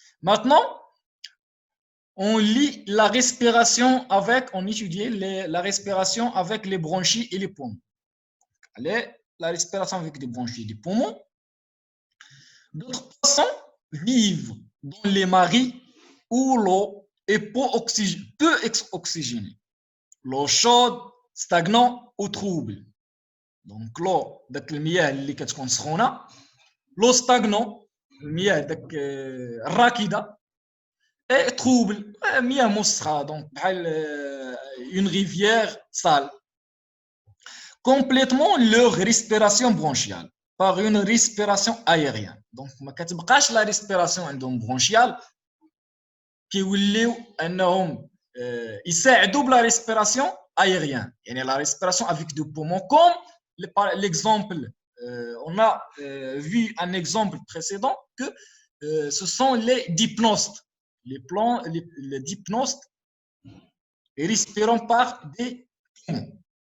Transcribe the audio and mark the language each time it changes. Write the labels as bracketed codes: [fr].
[fr] Maintenant, on lit la respiration on étudie la respiration avec les bronchies et les poumons. La respiration avec des bronchies et des poumons. D'autres poissons vivent dans les maris où l'eau est peu oxygénée. L'eau chaude, stagnant ou trouble. Donc l'eau [ar] داك المياه اللي كتكون سخونه [fr] l'eau stagnant [ar] المياه داك الراكده [fr] et trouble [ar] مياه مسخه donc بحال [fr] une rivière sale. Complètement leur respiration bronchiale par une respiration aérienne. [ar] Donc ما كتبقاش [fr] la respiration [ar] عندهم bronchiale كيوليو انهم يساعدوا بلا [fr] respiration aérienne. [ar] يعني [fr] la respiration avec des poumons comme l'exemple, on a vu un exemple précédent que ce sont les dipnostes. Les dipnostes respirant par des poumons.